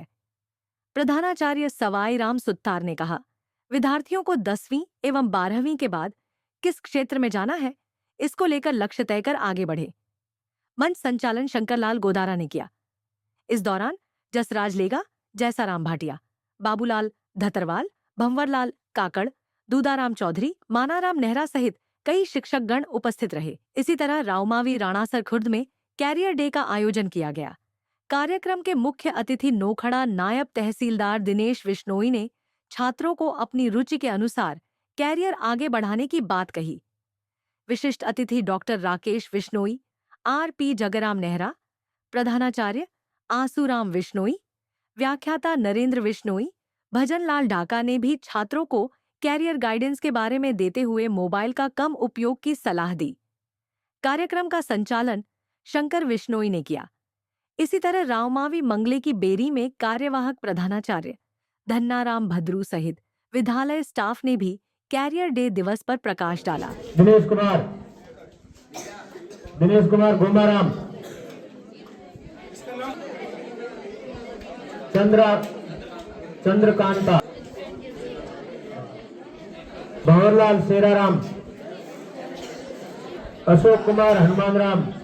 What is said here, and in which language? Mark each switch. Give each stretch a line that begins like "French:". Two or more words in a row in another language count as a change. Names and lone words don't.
Hindi: प्रधानाचार्य सवाईराम सुत्तार ने कहा, विद्यार्थियों को 10वीं एवं 12वीं के बाद किस क्षेत्र में जाना है, इसको लेकर लक्ष्य तय कर आगे बढ़े। मंच संचालन शंकरलाल गोदारा ने किया। इस दौरान जसराज लेगा, जैसाराम भाटिया, बाबूलाल धतरवाल, भंवरलाल काकड़, दूदाराम चौधरी, मानाराम नेहरा सहित कई शिक्षकगण उपस्थित रहे। इसी तरह रावमावी राणासर खुर्द में
English: career day
Hindi: का आयोजन किया गया। कार्यक्रम के मुख्य अतिथि नोखड़ा नायब तहसीलदार दिनेश विश्नोई ने छात्रों को अपनी रुचि के अनुसार कैरियर आगे बढ़ाने की बात कही। विशिष्ट अतिथि डॉक्टर राकेश विश्नोई, आर.पी. जगराम नेहरा, प्रधानाचार्य आसूराम विश्नोई, व्याख्याता नरेंद्र विश्नोई, भजनलाल ढाका ने भी छात्रों को
English: career guidance
Hindi: के बारे में देते हुए मोबाइल का कम उपयोग की सलाह दी। कार्यक्रम का संचालन शंकर विश्नोई ने किया। इसी तरह रावमावी मंगले की बेरी में कार्यवाहक प्रधानाचार्य धन्नाराम भद्रू सहित विद्यालय स्टाफ ने भी
English: career day
Hindi: दिवस पर प्रकाश डाला। दिनेश कुमार गोमाराम, चंद्रकांता, भंवरलाल सेराराम, अशोक कुमार हनुमानराम,